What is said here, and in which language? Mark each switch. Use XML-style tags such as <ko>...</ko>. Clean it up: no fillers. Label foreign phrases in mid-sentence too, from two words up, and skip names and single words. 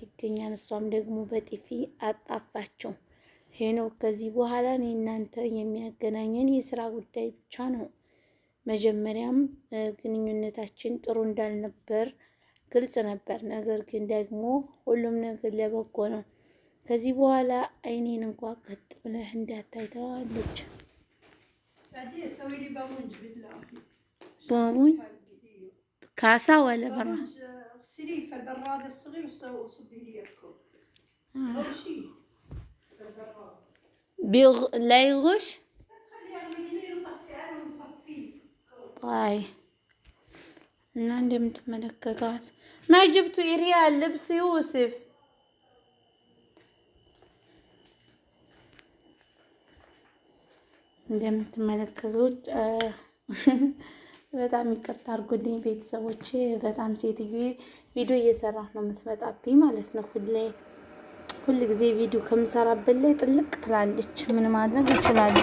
<am>ይገኛል። እሷም ደግሞ በጥፊ አጣፋቸው። ሄኖክ ከዚህ በኋላ እኔ እናንተ የሚያገናኘን የስራ ጉዳይ ብቻ ነው። መጀመሪያም ግንኙነታችን ጥሩ እንዳልነበር ግልጽ ነበር። ነገር ግን ደግሞ ሁሉም ነገር ለበጎ ነው። ከዚህ በኋላ አይኔን እንኳ ቀጥ ብለህ እንዳታይ ትለዋለች።</am> <ar>بابون كاسة ولا برا؟ اغسليه في البراد الصغير وصبي لي الكوب. أول شيء في البراد. لا يغش؟ بس خليه يغلي لي ونطفي أنا ونصفيه. طيب.</ar> <am>እና እንደምትመለከቷት</am> <ar>ما جبتوا ريال لبس يوسف</ar> <am>እንደምትመለከቱት በጣም ይቅርታ አድርጉልኝ ቤተሰቦቼ። በጣም ሴትዮዬ ቪዲዮ እየሰራሁ ነው የምትመጣብኝ ማለት ነው። ሁል ጊዜ ቪዲዮ ከምሰራበት ላይ ጥልቅ ትላለች። ምን ማድረግ እችላለሁ?</am>